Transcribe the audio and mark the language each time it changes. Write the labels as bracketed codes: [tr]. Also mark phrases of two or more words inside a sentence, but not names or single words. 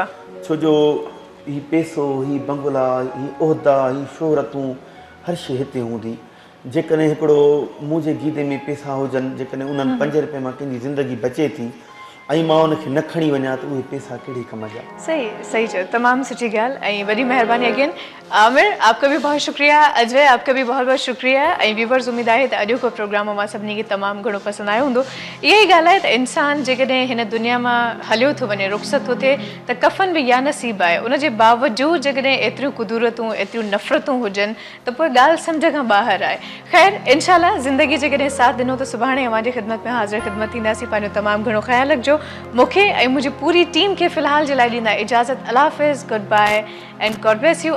[sd] छो जो हीउ पैसो, हीउ बंगला, हीउ उहिदा, हीउ शोहरतूं, हर शइ हिते हूंदी। जेकॾहिं हिकिड़ो मुंहिंजे गीदे में पैसा हुजनि, जेकॾहिं उन्हनि 5 रुपए मां कंहिंजी ज़िंदगी बचे थी, ऐं मां उनखे न खणी वञा त उहे पैसा कहिड़े कम जा। सही सही चयो, तमामु सुठी ॻाल्हि ऐं वॾी महिरबानी अगेन। [hi] आमिर आपका भी बहुत शुक्रिया, अजय आपका भी बहुत बहुत शुक्रिया [sd] ऐं व्यूवर्स उम्मीद आहे त अॼु को प्रोग्राम मां सभिनी खे तमामु घणो पसंदि आयो हूंदो। इहा ई ॻाल्हि आहे त इंसान जेकॾहिं हिन दुनिया मां हलियो थो वञे, रुख़सत थो थिए त कफ़न बि या नसीब आहे, उनजे बावजूदि जेकॾहिं एतिरियूं कुदरतूं एतिरियूं नफ़रतूं हुजनि त पोइ ॻाल्हि सम्झ खां ॿाहिरि आहे। ख़ैर इंशाअल्लाह ज़िंदगी जेकॾहिं साथ ॾिनो त सुभाणे अवांजी ख़िदमत में हाज़िर ख़िदमत थींदासीं। पंहिंजो तमामु घणो ख़्यालु रखिजो। मूंखे ऐं मुंहिंजी पूरी टीम खे फ़िलहाल जे लाइ ॾींदा इजाज़त। अल्लाह हाफ़िज़, [en] Good bye and God bless you.